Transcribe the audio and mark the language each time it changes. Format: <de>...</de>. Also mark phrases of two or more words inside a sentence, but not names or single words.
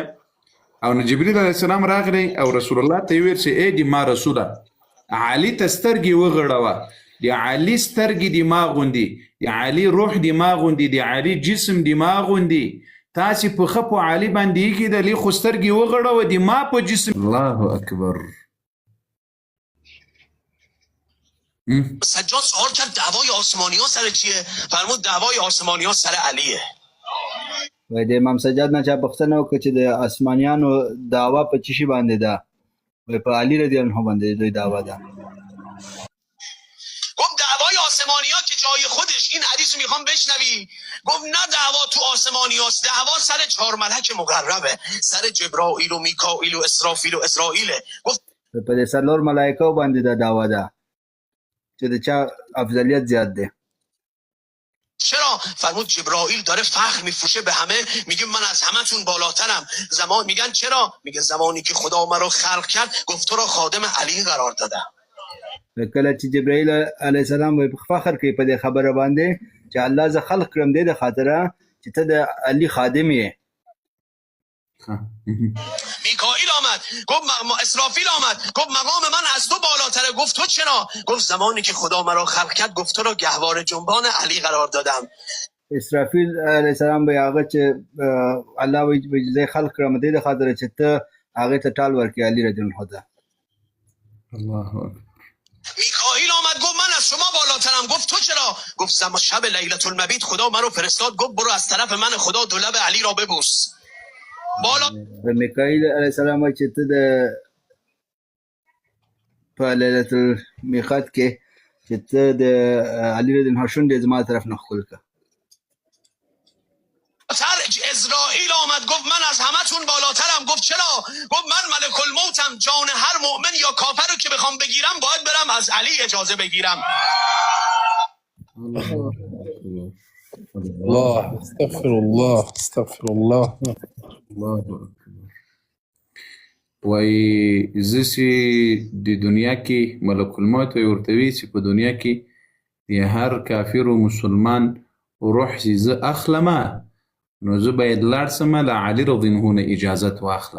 <ps>او نو جبریل</ps> <ar>علیه السلام</ar> <ps>راغلی او رسول الله ته یې وویل چې ای د ما رسوله علي ته سترګې وغړوه. د علي سترګې د ما غوندې، د علي روح د ما غوندې، د علي جسم د ما غوندې. تاسې پښه په علي باندې ایښېدلې خو سترګې وغړوه د ما په جسم.</ps> <ar>الله اکبر.</ar> <fa>سجاد سوال کرد دعوای آسمانی ها سر چیه؟ فرمود دعوای آسمانی ها سر علیه.</fa> <ps>وای د امام سجاد نه چا پوښتنه وکړه چې د آسمانیانو دعوا په چی شي باندې ده؟ وای په علی</ps> <ar>رضی الله عنه</ar> <ps>باندې دوی دعوا ده.</ps> <fa>گفت دعوای آسمانی ها که جای خودش، این حدیث رو میخوام بشنوی. گفت نه دعوا تو آسمانی هاست، دعوا سر 4 ملک مقربه، سر جبرائیل و میکائیل و اسرافیل و اسرائیله. گفت</fa> <ps>په دې څلور ملائکه باندې دا دعوا ده چې د چا افضلیت زیاد ده.</ps> <fa>چرا؟ فرمود جبرائیل داره فخر میفروشه به همه، میگه من از همتون بالاترم. زمان میگن چرا؟ میگه زمانی که خدا مرا خلق کرد گفت تو را خادم علی قرار دادم.</fa> <ps>کله چې جبرائیل</ps> <ar>علیه السلام</ar> <ps>وایي فخر کوي په دې خبره باندې چې الله زه خلق کړم دې د خاطره چې ته د علی خادم یې.</ps> <fa>میکائیل آمد گفت اسرافیل آمد گفت مقام من از تو بالاتره. گفت تو چرا؟ گفت زمانی که خدا مرا خلق کرد گفت تو را گهواره جنبان علی قرار دادم.</fa> <ps>اسرافیل</ps> <ar>علیه السلام</ar> <ps>به هغه چې الله وایي زه خلق کړم دې د خاطره چې ته هغه ته ټال ورکړې علی</ps> <ar>رضی الله عنه. الله اکبر.</ar> <fa>میکائیل آمد گفت من از شما بالاترم. گفت تو چرا؟ گفت شب لیلة المبیت خدا مرا فرستاد گفت برو از طرف من خدا دو لب علی را ببوس. بالا</fa> <ps>به میکائیل</ps> <ar>علیه السلام</ar> <ps>وایي چې ته د په لیلة المیقات کې چې ته د علي</ps> <ar>رضی الله عنه</ar> <ps>شونډې زما طرف نه ښکل کړه.</ps> <fa>اسرائیل آمد گفت من از همتون بالاترم. گفت چرا؟ گفت من ملک الموتم، جان هر مؤمن یا کافر رو که بخوام بگیرم باید برم از علی اجازه بگیرم.</fa> <ar>الله استغفر الله استغفر الله. الله اکبر.</ar> <ps>وایي زه چې د دنیا کې ملک الموت وایي ورته وایي چې په دنیا کې د هر کافر و مسلمان روح چې زه اخلمه نو زه باید لاړ شم له علي</ps> <ar>رضی الله عنه</ar> <ps>اجازت واخلم.</ps>